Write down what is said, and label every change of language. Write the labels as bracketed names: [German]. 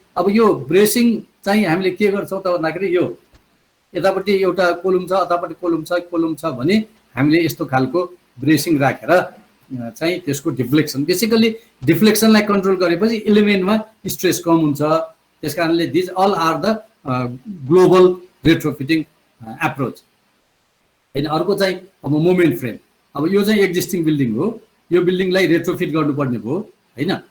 [Nepali] अब यो ब्रेसिङ चाहिँ हामीले के गर्छौँ त भन्दाखेरि यो यतापट्टि एउटा कोलुम छ, अतापट्टि कोलुम छ भने हामीले यस्तो खालको ब्रेसिङ राखेर चाहिँ त्यसको डिफ्लेक्सन, बेसिकली डिफ्लेक्सनलाई कन्ट्रोल गरेपछि एलिमेन्टमा स्ट्रेस कम हुन्छ। त्यस कारणले [English] These all are the global retrofitting approach हैन। [Nepali] अर्को चाहिँ अब मोमेन्ट फ्रेम। अब यो चाहिँ एक्जिस्टिङ बिल्डिङ हो, यो बिल्डिङलाई रेट्रोफिट गर्नुपर्ने भयो हैन।